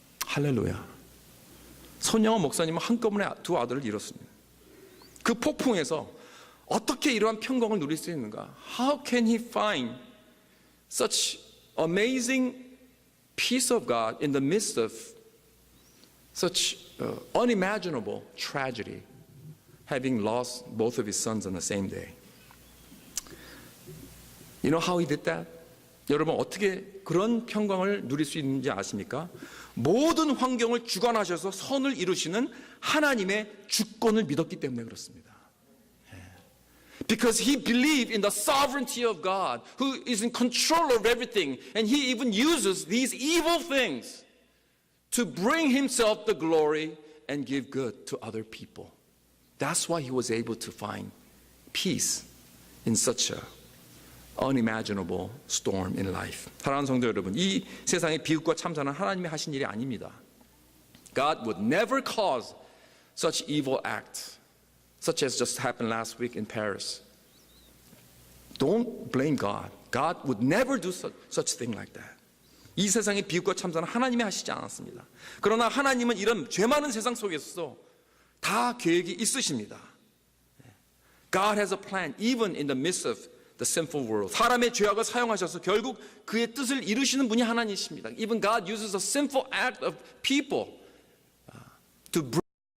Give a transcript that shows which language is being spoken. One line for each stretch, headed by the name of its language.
Korean: 할렐루야. 손영원 목사님은 한꺼번에 두 아들을 잃었습니다. 그 폭풍에서 어떻게 이러한 평강을 누릴 수 있는가?
English: How can he find such amazing peace of God in the midst of such unimaginable tragedy, having lost both of his sons on the same day? You know how he did that?
Korean: 여러분 어떻게 그런 평강을 누릴 수 있는지 아십니까? 모든 환경을 주관하셔서 선을 이루시는 하나님의 주권을 믿었기 때문에 그렇습니다.
English: Because he believed in the sovereignty of God, who is in control of everything, and he even uses these evil things to bring himself the glory and give good to other people. That's why he was able to find peace in such a unimaginable storm in life.
Korean: 사랑하는 성도 여러분, 이 세상의 비극과 참사는 하나님이 하신 일이 아닙니다.
English: God would never cause such evil acts, such as just happened last week in Paris. Don't blame God. God would never do such thing like that.
Korean: 이 세상의 비극과 참사는 하나님이 하시지 않았습니다. 그러나 하나님은 이런 죄 많은 세상 속에서 다 계획이 있으십니다.
English: God has a plan even in the midst of the sinful world.
Korean: 사람의 죄악을 사용하셔서 결국 그의 뜻을 이루시는 분이 하나님이십니다.
English: Even God uses a sinful act of people to bring